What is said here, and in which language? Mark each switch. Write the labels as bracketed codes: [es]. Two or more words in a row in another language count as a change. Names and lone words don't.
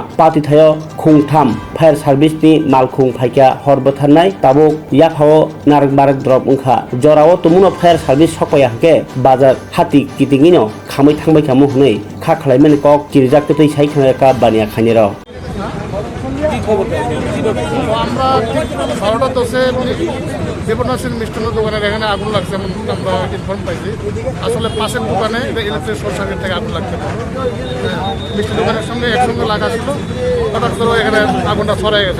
[trp] Pati thayo khungtham [en] fire service [trp] ni malkhung phaikya hor botharnai tabuk yaphao narak barak drop ungkha. Jorao tumuno [en] fire service [trp] sokpaya hake bazar hati kitingino khamai thangbai kamu hunai kha khlaimani kok kirjak tei sai khanga baniya khaniro. [bn] আমরা 12:10-এ দেবনাথের মিষ্টান্ন দোকানের এখানে আগুন লাগছে আমরা ইনফর্ম পাইছি। আসলে পাশের দোকানে [en] electric short circuit [bn] থেকে আগুন লাগছে। মিষ্টি দোকানের সঙ্গে একসঙ্গে লাগা ছিল, হঠাৎ করে এখানে আগুনটা ছড়াই গেছে।